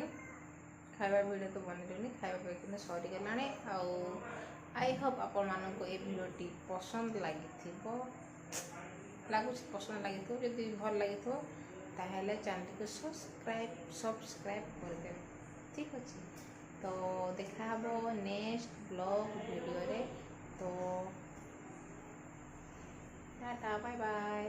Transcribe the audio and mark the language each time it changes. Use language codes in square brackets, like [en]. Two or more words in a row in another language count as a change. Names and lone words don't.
[or] ଖାଇବା ଭିଡ଼ିଓ ତ ବନେଇଲିନି, ଖାଇବା ପିଇବା କିନ୍ତୁ ସରିଗଲାଣି। ଆଉ [en] I hope [or] ଆପଣମାନଙ୍କୁ ଏ ଭିଡ଼ିଓଟି ପସନ୍ଦ ଲାଗିଥିବ। ପସନ୍ଦ ଲାଗିଥିବ। ଯଦି ଭଲ ଲାଗିଥିବ ତାହେଲେ ଚ୍ୟାନେଲକୁ ସବସ୍କ୍ରାଇବ୍ କରିଦେବେ। ଠିକ୍ ଅଛି। ତ ଦେଖା ହବ [en] next blog video [or] ରେ। ତ ଟାଟା [en] bye bye.